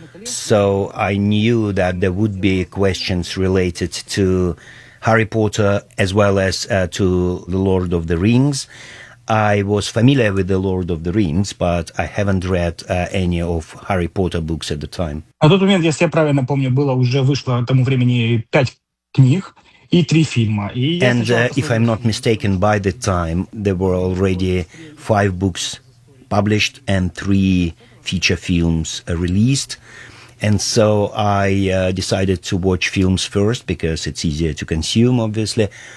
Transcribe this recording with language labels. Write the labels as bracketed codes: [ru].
[en] So I knew that there would be questions related to Harry Potter as well as to the Lord of the Rings. I was familiar with The Lord of the Rings, but I haven't read any of Harry Potter books at the time. [ru] А тот момент, если я правильно помню, было уже вышло тому времени 5 книг и 3 фильма. [en] And if I'm not mistaken, by the time there were already 5 books published and 3 feature films released. And so I decided to watch films first because it's easier to consume, obviously.